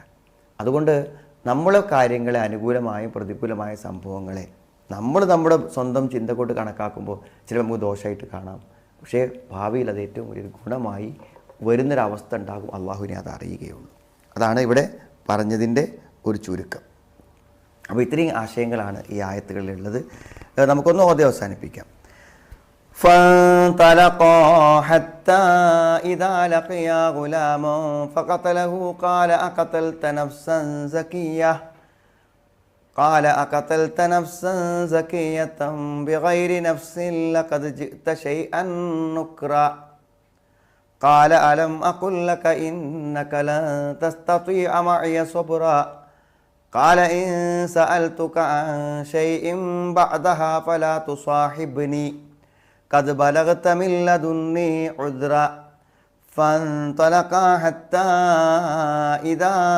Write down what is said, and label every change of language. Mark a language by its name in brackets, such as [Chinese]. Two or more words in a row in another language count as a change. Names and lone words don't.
[Malayalam] അതുകൊണ്ട് നമ്മളെ കാര്യങ്ങളെ അനുകൂലമായും പ്രതികൂലമായ സംഭവങ്ങളെ നമ്മുടെ സ്വന്തം ചിന്ത കൊണ്ട് കണക്കാക്കുമ്പോൾ ചിലപ്പോൾ നമുക്ക് ദോഷമായിട്ട് കാണാം. പക്ഷേ ഭാവിയിൽ അത് ഏറ്റവും വലിയൊരു ഗുണമായി വരുന്നൊരവസ്ഥ ഉണ്ടാകും. അള്ളാഹുവിനെ അത് അറിയുകയുള്ളൂ. അതാണ് ഇവിടെ പറഞ്ഞതിൻ്റെ ഒരു ചുരുക്കം. അപ്പോൾ ഇത്രയും ആശയങ്ങളാണ് ഈ ആയത്തുകളിലുള്ളത്. നമുക്കൊന്ന് ഓതി അവസാനിപ്പിക്കാം. [Arabic] فانطلقا حتى إذا لقيا غلاما فقتله قال أقتلت نفسا زكية بغير نفس لقد جئت شيئا نكرا قال ألم أقل لك إنك لن تستطيع معي صبرا قال إن سألتك عن شيء بعدها فلا تصاحبني قد بلغت من لدني عذرا فانطلقا حتى إذا